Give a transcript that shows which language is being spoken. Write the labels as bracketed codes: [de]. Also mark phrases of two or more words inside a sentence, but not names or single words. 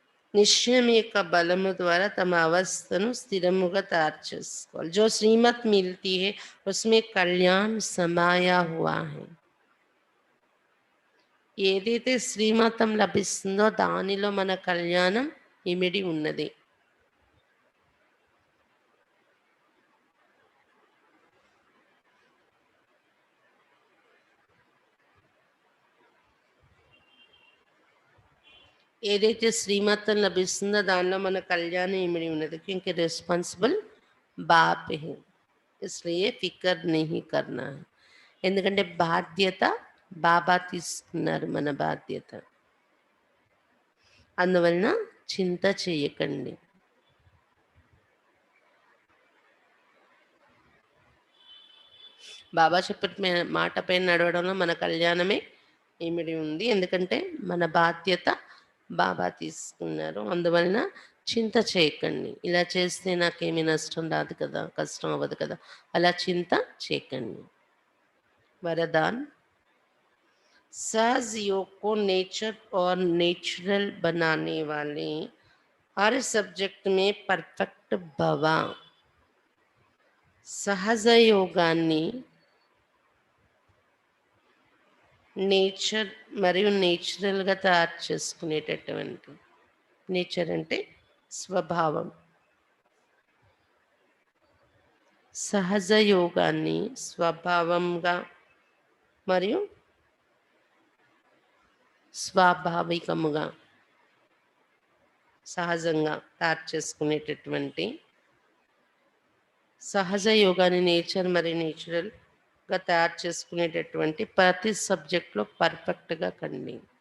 [te] నిశ్చయం యొక్క బలము ద్వారా తమ అవస్థను స్థిరముగా తయారు చేసుకోవాలి. [hi] जो श्रीमत मिलती है उसमें कल्याण समाया हुआ है. [te] ఏదైతే శ్రీమతం లభిస్తుందో దానిలో మన కళ్యాణం ఇమిడి ఉన్నది. ఏదైతే శ్రీమతం లభిస్తుందో దానిలో మన కళ్యాణం ఇమిడి ఉన్నది. [hi] क्योंकि రెస్పాన్సిబుల్ बाप है, इसलिए ఫికర్ नहीं करना है. [te] ఎందుకంటే బాధ్యత బాబా తీసుకున్నారు, మన బాధ్యత. అందువలన చింత చేయకండి. బాబా చెప్పిన మాట పైన నడవడంలో మన కళ్యాణమే ఇమిడి ఉంది. ఎందుకంటే మన బాధ్యత బాబా తీసుకున్నారు. అందువలన చింత చేయకండి. ఇలా చేస్తే నాకేమీ నష్టం రాదు కదా, కష్టం అవ్వదు కదా, అలా చింత చేయకండి. [hi] वरदान, सहज योग को नेचर और नेचुरल बनाने वाले हर सब्जेक्ट में परफेक्ट भवा. [te] సహజ యోగాన్ని నేచర్ మరియు నేచురల్గా తయారు చేసుకునేటటువంటి, నేచర్ అంటే స్వభావం, సహజ యోగాన్ని స్వభావంగా మరియు స్వాభావికముగా సహజంగా తయారు చేసుకునేటటువంటి సహజ యోగాన్ని నేచర్ మరియు నేచురల్గా తయారు చేసుకునేటటువంటి ప్రతి సబ్జెక్ట్లో పర్ఫెక్ట్గా కండి.